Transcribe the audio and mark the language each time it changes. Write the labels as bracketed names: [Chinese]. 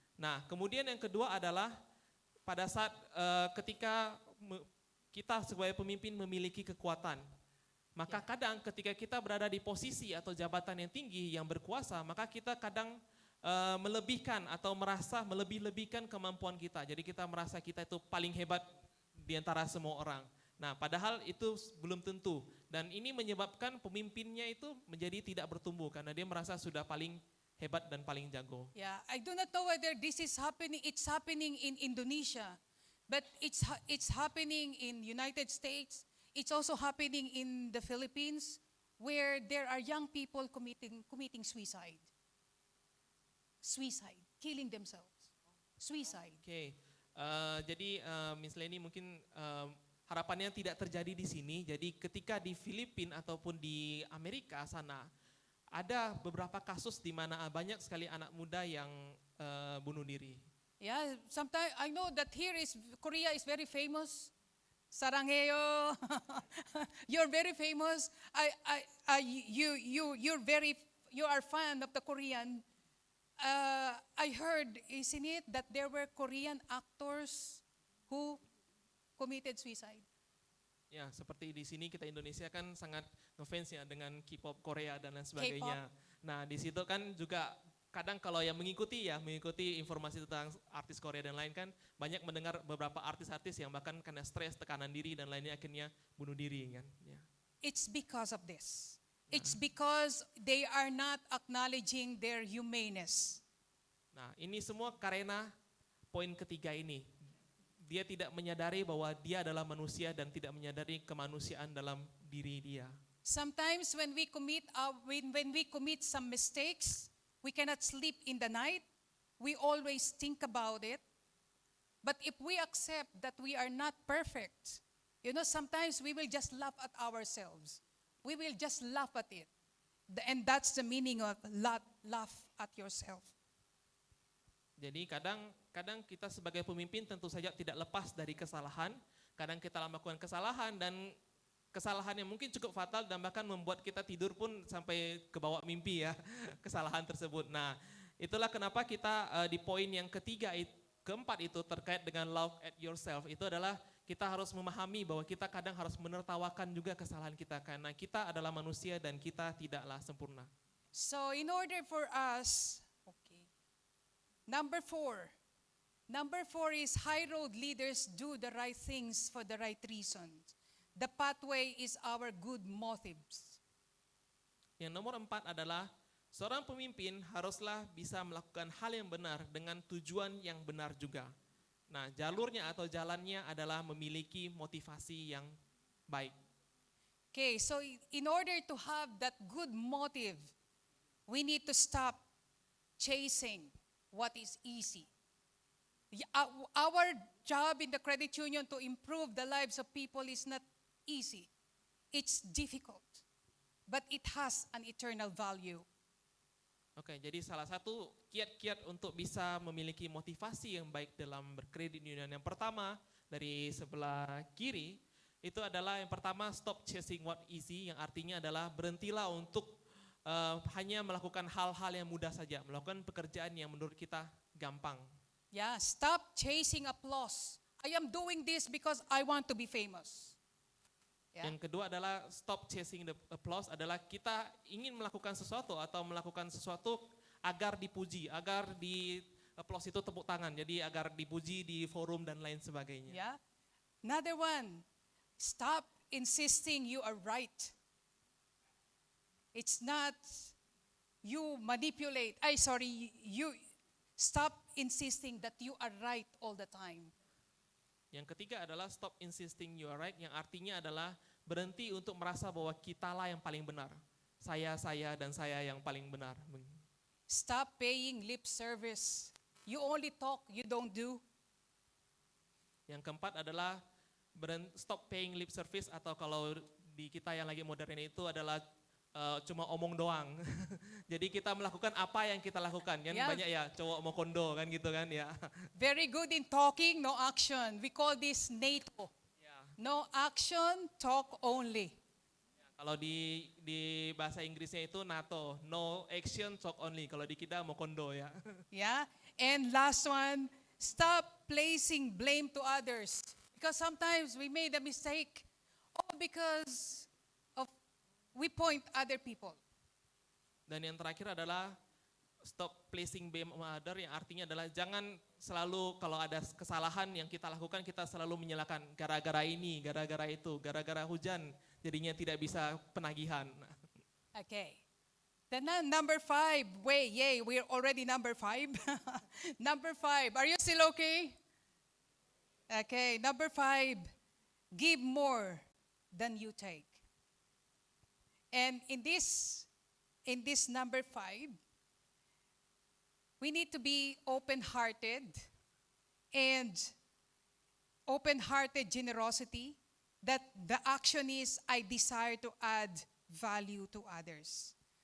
[Indonesian] Nah, kemudian yang kedua adalah pada saat ketika kita sebagai pemimpin memiliki kekuatan, maka kadang ketika kita berada di posisi atau jabatan yang tinggi yang berkuasa, maka kita kadang melebihkan atau merasa melebih-lebihkan kemampuan kita. Jadi kita merasa kita itu paling hebat di antara semua orang. Nah, padahal itu belum tentu. Dan ini menyebabkan pemimpinnya itu menjadi tidak bertumbuh karena dia merasa sudah paling hebat dan paling jago. [English] Yeah, I do not know whether this is happening. It's happening in Indonesia, but it's happening in United States. It's also happening in the Philippines, where there are young people committing suicide, killing themselves, suicide. [Indonesian] Oke, jadi Miss Leni mungkin harapannya tidak terjadi di sini. Jadi ketika di Filipina ataupun di Amerika sana, ada beberapa kasus di mana banyak sekali anak muda yang bunuh diri. [English] Yeah, sometimes I know that Korea is very famous. [Korean] Saranghaeyo, [English] you're very famous. You are fan of the Korean. I heard, isn't it, that there were Korean actors who committed suicide. [Indonesian] Ya, seperti di sini kita Indonesia kan sangat ngefans ya dengan K-pop Korea dan lain sebagainya. Nah, di situ kan juga kadang kalau yang mengikuti informasi tentang artis Korea dan lain kan banyak mendengar beberapa artis-artis yang bahkan karena stres, tekanan diri dan lainnya akhirnya bunuh diri kan. Ya. [English] It's because of this. It's because they are not acknowledging their humaneness. [Indonesian] Nah, ini semua karena poin ketiga ini. Dia tidak menyadari bahwa dia adalah manusia dan tidak menyadari kemanusiaan dalam diri dia. Sometimes when we commit some mistakes, we cannot sleep in the night. We always think about it. But if we accept that we are not perfect, sometimes we will just laugh at ourselves. We will just laugh at it. And that's the meaning of laugh at yourself. Jadi kadang kita sebagai pemimpin tentu saja tidak lepas dari kesalahan. Kadang kita melakukan kesalahan dan kesalahan yang mungkin cukup fatal dan bahkan membuat kita tidur pun sampai ke bawah mimpi ya, kesalahan tersebut. Nah, itulah kenapa kita di poin yang keempat itu terkait dengan [English] love at yourself. [Indonesian] Itu adalah kita harus memahami bahwa kita kadang harus menertawakan juga kesalahan kita karena kita adalah manusia dan kita tidaklah sempurna. [English] So in order for us, Number four is high road leaders do the right things for the right reasons. The pathway is our good motives. [Indonesian] Yang nomor 4 adalah seorang pemimpin haruslah bisa melakukan hal yang benar dengan tujuan yang benar juga. Nah, jalurnya atau jalannya adalah memiliki motivasi yang baik. [English] Okay, so in order to have that good motive, we need to stop chasing what is easy. Our job in the credit union to improve the lives of people is not easy. It's difficult, but it has an eternal value. [Indonesian] Oke, jadi salah satu kiat-kiat untuk bisa memiliki motivasi yang baik dalam berkredit union. Yang pertama dari sebelah kiri itu adalah yang pertama [English] stop chasing what easy, [Indonesian] yang artinya adalah berhentilah untuk hanya melakukan hal-hal yang mudah saja, melakukan pekerjaan yang menurut kita gampang. [English] Yeah, stop chasing applause. I am doing this because I want to be famous. Yeah. [Indonesian] Yang kedua adalah [English] stop chasing the applause, [Indonesian] adalah kita ingin melakukan sesuatu atau melakukan sesuatu agar dipuji, agar di applause itu tepuk tangan, jadi agar dipuji di forum dan lain sebagainya. [English] Yeah. Another one, stop insisting you are right. It's not you manipulate. You stop insisting that you are right all the time. [Indonesian] Yang ketiga adalah [English] stop insisting you are right, [Indonesian] yang artinya adalah berhenti untuk merasa bahwa kitalah yang paling benar. Saya dan saya yang paling benar. [English] Stop paying lip service. You only talk, you don't do. [Indonesian] Yang keempat adalah [English] stop paying lip service, [Indonesian] atau kalau di kita yang lagi modern itu adalah cuma omong doang. Jadi kita melakukan apa yang kita lakukan. Kan [English] Yeah. [Indonesian] banyak ya cowok mau kondo kan gitu kan ya. [English] Very good in talking, no action. We call this NATO. [Indonesian] Ya, [English] No action, talk only. [Indonesian] Kalau di bahasa Inggrisnya itu NATO, [English] no action, talk only. [Indonesian] Kalau di kita mau kondo ya. [English] Yeah. And last one, stop placing blame to others. Because sometimes we made a mistake. All because of we point other people. [Indonesian] Dan yang terakhir adalah [English] stop placing blame on other, [Indonesian] yang artinya adalah jangan selalu kalau ada kesalahan yang kita lakukan kita selalu menyalahkan gara-gara ini, gara-gara itu, gara-gara hujan jadinya tidak bisa penagihan. [English] Okay. Then number 5. Yay, we're already number 5. Number 5. Are you still okay? Okay, number 5. Give more than you take. And in this number 5, we need to be open-hearted and open-hearted generosity, that the action is I desire to add value to others.